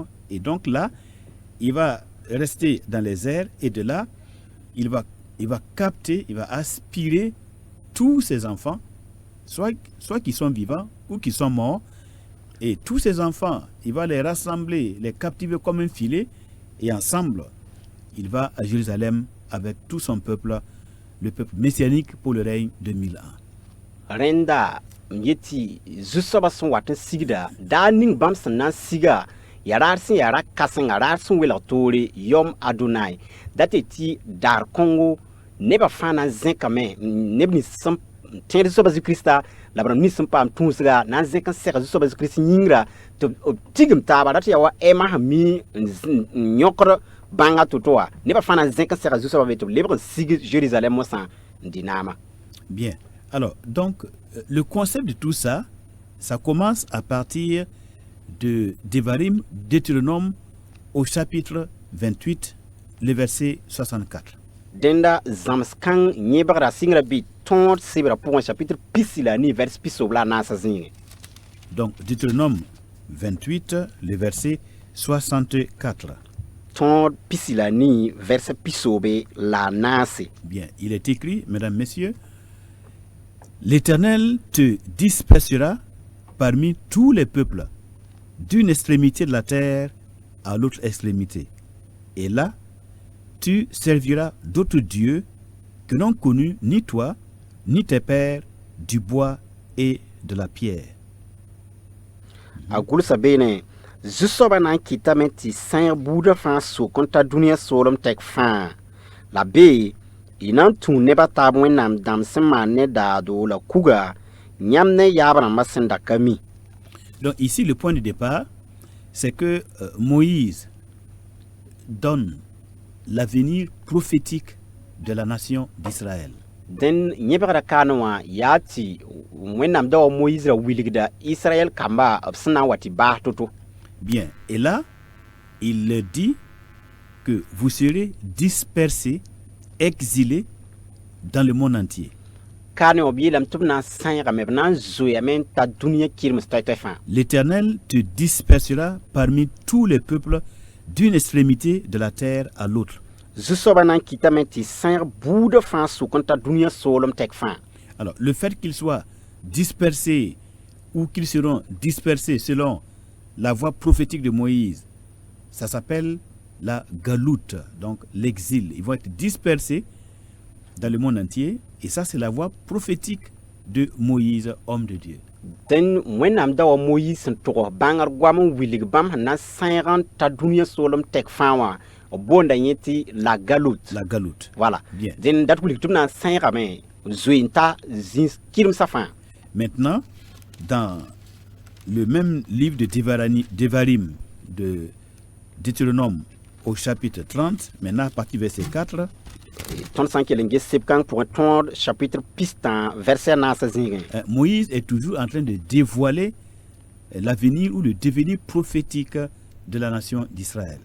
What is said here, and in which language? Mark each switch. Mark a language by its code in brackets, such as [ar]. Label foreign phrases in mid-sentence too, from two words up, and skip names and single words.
[fr] Et donc là, il va rester dans les airs et de là, il va capter, il va aspirer tous ses enfants, soit qui sont vivants ou qui sont morts. Et tous ces enfants, il va les rassembler, les captiver comme un filet, et ensemble, il va à Jérusalem avec tout son peuple, le peuple messianique pour le règne de 1000 ans. [mos] rẽnda n yet tɩ zu-soabã sẽn wat n sigda daa ning bãmb sẽn na n siga ya raar sẽn yaa ra-kãsenga raar sẽn welg toore [he] yom adonai [mos] dat tɩ daar kõngo nebã fãa na n zẽkame neb nins sẽn tẽed zu-soabã zu-kiristã la b rãmb nins sẽn paam tũusga na n zẽk n sɛg zu-soabã zu-kirist yĩngra tɩ b tigm taaba rat yaa wa ɛma sẽn mi n yõkd bãnga to-to wã nebã fãa na n zẽk n sɛga zu-soabã be tɩ b lebg n sig Jérusalem mosã n dɩ naama. [fr] Bien. Alors, donc, le concept de tout ça, ça commence à partir de Devarim, Deutéronome, au chapitre 28, le verset 64. [mos] Denda zãms kãng yẽbgra sɩngra bɩ tõod sebra pʋgẽ chapitre pisi la ne vers pisob la a naasa zĩige. [fr] Donc, Deutéronome 28, le verset 64. [mos] Tõod pisi la ne vers pisobe la a naase. [fr] Bien, il est écrit, mesdames, messieurs, l'Éternel te dispersera parmi tous les peuples, d'une extrémité de la terre à l'autre extrémité. Et là, tu serviras d'autres dieux que n'ont connu ni toi, ni tes pères, du bois et de la pierre. [mos] A gʋlsa beene zu-soabã na n kɩtame tɩ sãyeg buudã fãa sok n ta dũniyã soolem tɛk fãa la bee y na n tũu nebã taab wẽnnaam dãmb sẽn maan ne daado la kuga yãmb ne yaab rãmbã sẽn da ka mi. [fr] Donc ici, le point de départ, c'est que Moïse donne l'avenir prophétique de la nation d'Israël. [mos] Dẽn yẽbgra kaanẽ wã yaa tɩ wẽnnaam da wa Moïse ra wilgda Israël kamba b sẽn na n wa tɩ baas to-to. [fr] Bien, et là, il leur dit que vous serez dispersés, exilés dans le monde entier. [mos] Kaanẽ wã b yeelame tɩ b na n sãyegame b na n zoeame n ta dũniyã kirms toɛ-toɛ fãa. [fr] L'Éternel te dispersera parmi tous les peuples d'une extrémité de la terre à l'autre. [mos] Zu-soabã na n kɩtame tɩ sãyeg buudã fãa sok n ta dũniyã soolem tɛk fãa. [fr] Alors, le fait qu'ils soient dispersés ou qu'ils seront dispersés selon la voix prophétique de Moïse, ça s'appelle la galoute, donc l'exil. Ils vont être dispersés dans le monde entier, et ça c'est la voix prophétique de Moïse, homme de Dieu. [mos] Dẽn wẽnnaam da wa Moïse sẽn tʋgs bãngr goam n wilg bãmb sẽn na n sãyeg n ta dũniyã soolem tɛk fãa wã b boonda yẽ tɩ [fr] la galoute. La galoute. Voilà. Bien. [mos] Dẽn dat wilg tɩ b na n sãyegame zoe n ta zĩis kirmsã fãa. [fr] Maintenant, dans le même livre de Devarim, de Deutéronome au chapitre 30, maintenant à partir du verset 4, [mos] tõnd sã n kell n ges seb-kãng pʋgẽ tõod chapitre pistã verset a naasa zĩigẽ. [fr] Moïse est toujours en train de dévoiler l'avenir ou le devenir prophétique de la nation d'Israël.